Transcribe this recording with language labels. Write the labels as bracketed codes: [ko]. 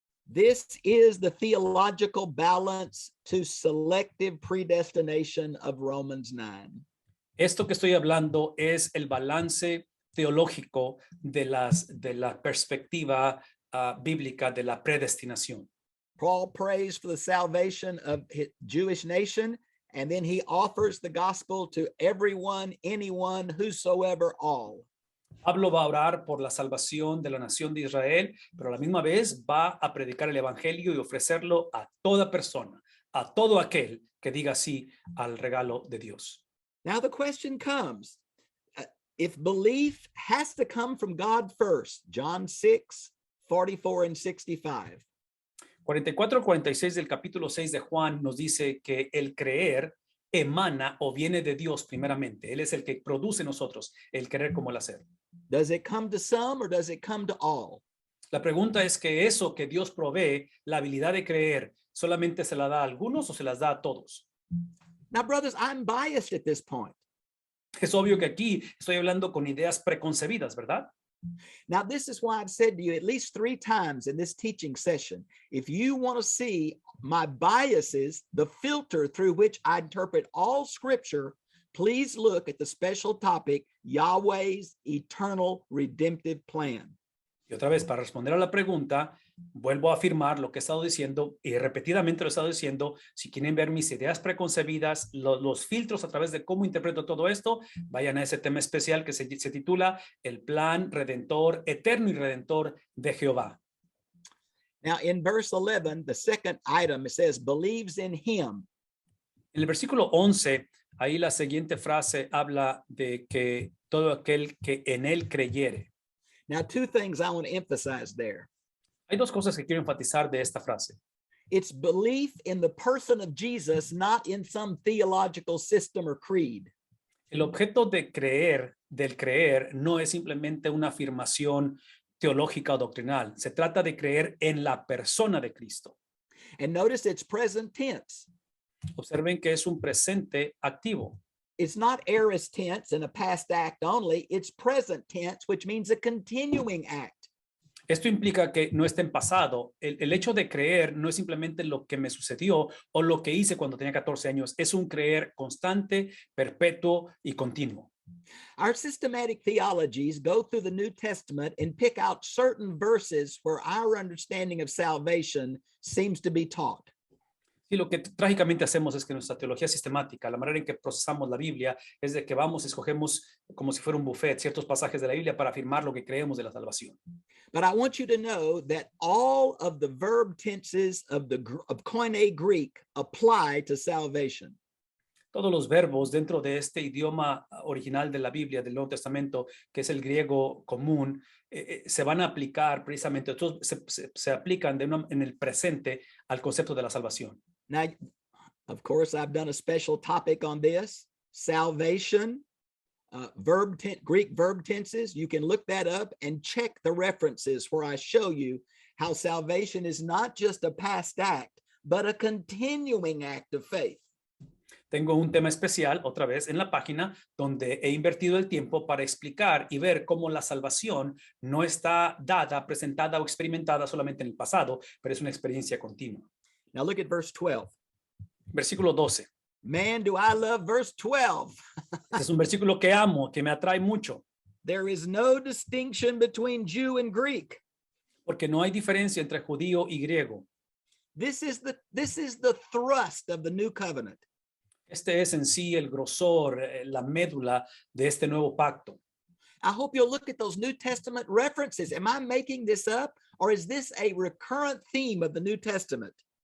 [en] This is the theological balance to selective predestination of Romans 9. [es] Esto que estoy hablando es el balance teológico de la perspectiva bíblica de la predestinación. [en] Paul prays for the salvation of his Jewish nation, and then he offers the gospel to everyone, anyone, whosoever, all. [es] Pablo va a orar por la salvación de la nación de Israel, pero a la misma vez va a predicar el evangelio y ofrecerlo a toda persona, a todo aquel que diga sí al regalo de Dios. [en] Now the question comes, if belief has to come from God first, John 6, 44 and 65. [es] 44-46 del capítulo 6 de Juan nos dice que el creer emana o viene de Dios primeramente. Él es el que produce en nosotros el querer como el hacer. [en] Does it come to some or does it come to all? [es] La pregunta es que eso que Dios provee, la habilidad de creer, ¿solamente se la da a algunos o se las da a todos? [en] Now, brothers, I'm biased at this point. [es] Es obvio que aquí estoy hablando con ideas preconcebidas, ¿verdad? [en] Now, this is why I've said to you at least 3 times in this teaching session, if you want to see my biases, the filter through which I interpret all scripture, please look at the special topic, Yahweh's eternal redemptive plan. [es] Y otra vez, para responder a la pregunta, vuelvo a afirmar lo que he estado diciendo y repetidamente lo he estado diciendo. Si quieren ver mis ideas preconcebidas, los filtros a través de cómo interpreto todo esto, vayan a ese tema especial que se titula El plan redentor, eterno y redentor de Jehová. [en] Now, in verse 11, the second item, it says, believes in him. [es] En el versículo 11, ahí la siguiente frase habla de que todo aquel que en él creyere. [en] Now, 2 things I want to emphasize there. [es] Hay 2 cosas que quiero enfatizar de esta frase. [en] It's belief in the person of Jesus, not in some theological system or creed. [es] El objeto de creer, del creer, no es simplemente una afirmación teológica o doctrinal. Se trata de creer en la persona de Cristo. [en] And notice it's present tense. [es] Observen que es un presente activo. [en] It's not aorist tense and a past act only. It's present tense, which means a continuing act. [es] Esto implica que no está en pasado. El hecho de creer no es simplemente lo que me sucedió o lo que hice cuando tenía 14 años. Es un creer constante, perpetuo y continuo. [en] Our systematic theologies go through the New Testament and pick out certain verses where our understanding of salvation seems to be taught. [es] Y lo que trágicamente hacemos es que nuestra teología sistemática, la manera en que procesamos la Biblia, es de que vamos, escogemos como si fuera un buffet ciertos pasajes de la Biblia para afirmar lo que creemos de la salvación. [en] But I want you to know that all of the verb tenses of Koine Greek apply to salvation. [es] Todos los verbos dentro de este idioma original de la Biblia, del Nuevo Testamento, que es el griego común, se van a aplicar precisamente, se aplican en el presente al concepto de la salvación. [en] Now, of course, I've done a special topic on this, salvation, Greek verb tenses. You can look that up and check the references where I show you how salvation is not just a past act, but a continuing act of faith. [es] Tengo un tema especial, otra vez, en la página, donde he invertido el tiempo para explicar y ver cómo la salvación no está dada, presentada o experimentada solamente en el pasado, pero es una experiencia continua. [en] Now look at verse 12. [es] Versículo 12. [en] Man, do I love verse 12. [es] Es un versículo que amo, que me atrae mucho. [en] There is no distinction between Jew and Greek. [es] Porque no hay diferencia entre judío y griego. [en] This is the thrust of the new covenant. [es] Este es en sí el grosor, la médula de este nuevo pacto. [en] I hope you'll look at those New Testament references. Am I making this up, or is this a recurrent theme of the New Testament?